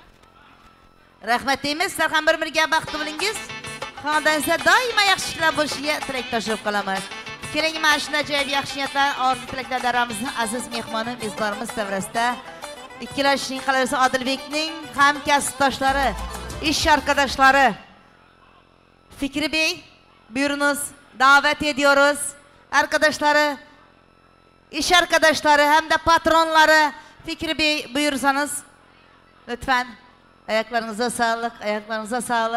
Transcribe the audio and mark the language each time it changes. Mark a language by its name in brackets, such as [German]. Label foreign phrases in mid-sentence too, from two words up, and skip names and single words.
[Uzbek] Rahmat deymiz, sizlar ham bir-biriga baxtli bo'lingiz. Xonadoningizda doimo yaxshi ishlar bo'lishiga tilakdoshlik qilamiz. Keling, mana shunday ajoyib yaxshi niyatlar, orzu tilaklar davramizni aziz mehmoni mezbonimiz davrasida ikkalashning qolaversa Odilbekning hamkasbdoshlari, ish [Turkish] arkadaşları Fikri Bey, buyurunuz, davet ediyoruz. Arkadaşları, iş arkadaşları hem de patronları Fikri Bey buyursanız lütfen. Ayaklarınıza sağlık, ayaklarınıza sağlık.